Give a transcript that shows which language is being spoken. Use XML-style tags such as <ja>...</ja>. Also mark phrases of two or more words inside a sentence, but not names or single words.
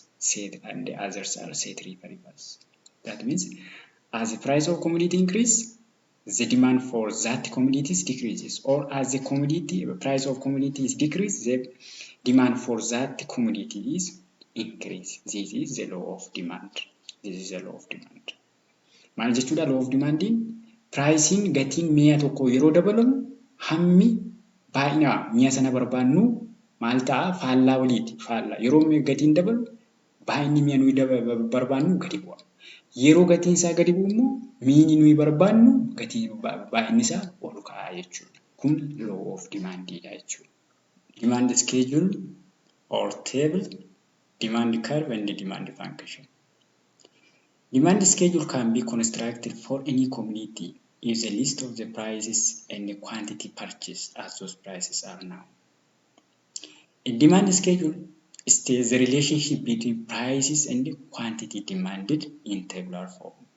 <en>Said and the others are set variables. That means as the price of commodity increase, the demand for that commodities decreases, or as the price of commodities decrease, the demand for that commodity is increase. This is the law of demand. This is the law of demand.</en> <om>Maal jechuudha</om> <en>law of demanding?</en> <om>Pricing gatiin mi'a tokko yeroo dabalamu hammi baay'ina mi'a sana barbaannu maal ta'a? Faallaa waliiti. Faallaa yeroo gatiin dabalu baay'inni mi'a nuyi barbaannu gadi bu'a. Yeroo gatiin isaa gadi bu'u immoo mi'i nuyi barbaannu gatiin baay'inni isaa ol ka'a jechuudha. Kun</om> <en>law of</en> <om>demandidha jechuudha.</om> <en>Demand schedule or table, demand curve and demand function. Demand schedule can be constructed for any commodity if the list of the prices and the quantity purchased as those prices are known. A demand schedule states the relationship between prices and the quantity demanded in tabular form.</en>